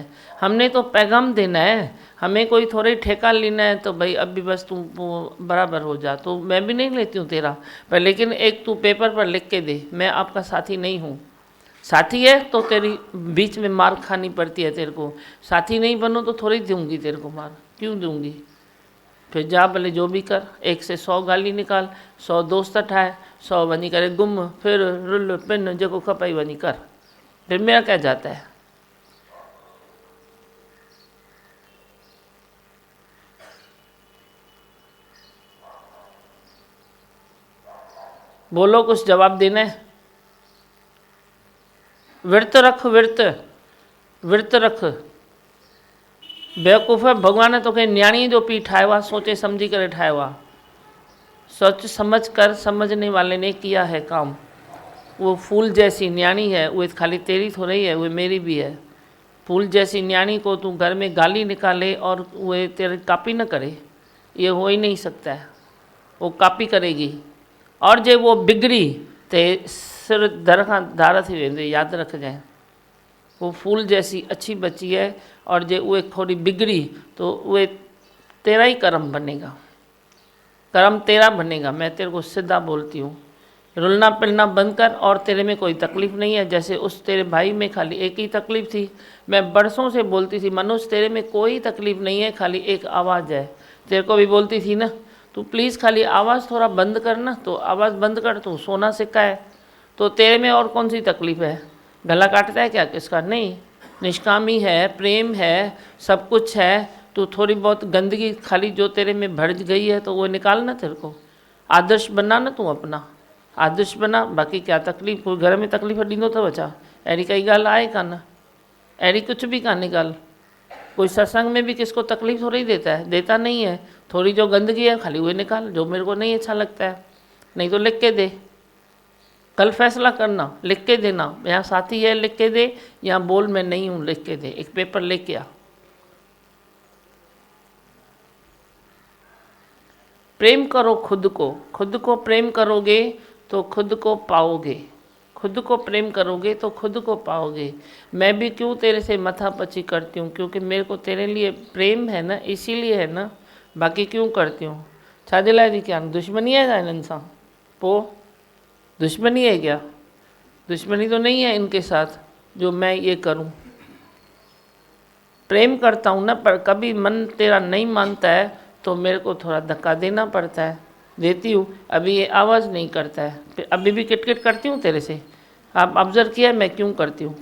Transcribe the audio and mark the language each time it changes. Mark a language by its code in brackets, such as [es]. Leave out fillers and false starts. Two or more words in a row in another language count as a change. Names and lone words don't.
[hi] हमने तो पैगाम देना है, हमें कोई थोड़े ठेका लेना है तो भाई अब भी बस तू बराबर हो जा, तो मैं भी नहीं लेती हूँ तेरा, पर लेकिन एक तू पेपर पर लिख के दे, मैं आपका साथी नहीं हूँ। साथी है तो तेरी बीच में मार खानी पड़ती है तेरे को, साथी नहीं बनो तो थोड़ी दूंगी तेरे को मार, क्यों दूंगी? फिर जा भले जो भी कर, 1 से 100 गाली निकाल, [sd] 100 दोस्त ठाहे, 100 वञी करे गुम, फिर रुल पिन जेको खपई वञी कर, [hi] फिर मेरा क्या जाता है? बोलो, कुछ जवाब देना है? विर्त रख, विर्त रख। [sd] बेवकूफ़ भगवान ने तोखे न्याणीअ जो पी ठाहियो आहे, सोचे समझी करे ठाहियो आहे। [hi] सोच समझ कर, समझने वाले ने किया है काम। वो फूल जैसी न्याणी है, वो खाली तेरी थोड़ी है, वो मेरी भी है। फूल जैसी न्याणी को तू घर में गाली निकाले और वो तेरी कॉपी न करे, ये हो ही नहीं सकता है। वो कॉपी करेगी और जे वो बिगड़ी तो [sd] सिर दर खां धार थी वेंदे, [hi] याद रख जाए। वो फूल जैसी अच्छी बच्ची है और जे उहे थोड़ी बिगड़ी तो उहे तेरा ही कर्म बनेगा, कर्म तेरा बनेगा। मैं तेरे को सीधा बोलती हूँ, रुलना पिलना बंद कर, और तेरे में कोई तकलीफ़ नहीं है। जैसे उस तेरे भाई में खाली एक ही तकलीफ़ थी, मैं बरसों से बोलती थी मनोज तेरे में कोई तकलीफ़ नहीं है, खाली एक आवाज़ है। तेरे को भी बोलती थी ना, तू प्लीज़ खाली आवाज़ थोड़ा बंद कर ना, तो आवाज़ बंद कर, तू सोना सिक्का है। तो तेरे में और कौन सी तकलीफ़ है? गला काटता है क्या किसका? नहीं, निष्कामी है, प्रेम है, सब कुछ है। तो थोड़ी बहुत गंदगी खाली जो तेरे में भर गई है तो वो निकाल ना, तेरे को आदर्श बना ना, तू अपना आदर्श बना। बाकी क्या तकलीफ़, कोई घर में तकलीफ़ [sd] ॾींदो अथव छा? अहिड़ी काई ॻाल्हि आहे कान, अहिड़ी कुछ भी कान्हे ॻाल्हि। [hi] कोई सत्संग में भी किसको तकलीफ़ थोड़ी देता है, देता नहीं है। थोड़ी जो गंदगी है खाली वो निकाल, जो मेरे को नहीं अच्छा लगता है। नहीं तो लिख के दे, कल फैसला करना, लिख के देना, यहाँ साथी है लिख के दे, यहाँ बोल मैं नहीं हूँ लिख के दे, एक पेपर लेके आ। प्रेम करो खुद को प्रेम करोगे तो खुद को पाओगे, खुद को प्रेम करोगे तो खुद को पाओगे। मैं भी क्यों तेरे से मथापची करती हूँ, क्योंकि मेरे को तेरे लिए प्रेम है ना, इसीलिए है ना, बाकी क्यों करती हूँ? [sd] छाजे लाइ थी [hi] क्या? दुश्मनी है क्या इन्हनि सां? पोइ दुश्मनी है क्या? दुश्मनी तो नहीं है इनके साथ जो मैं ये करूं। प्रेम करता हूं ना, पर कभी मन तेरा नहीं मानता है तो मेरे को थोड़ा धक्का देना पड़ता है। देती हूँ, अभी ये आवाज़ नहीं करता है। फिर अभी भी किटकिट करती हूँ तेरे से, आप ऑब्जर्व किया मैं क्यों करती हूँ?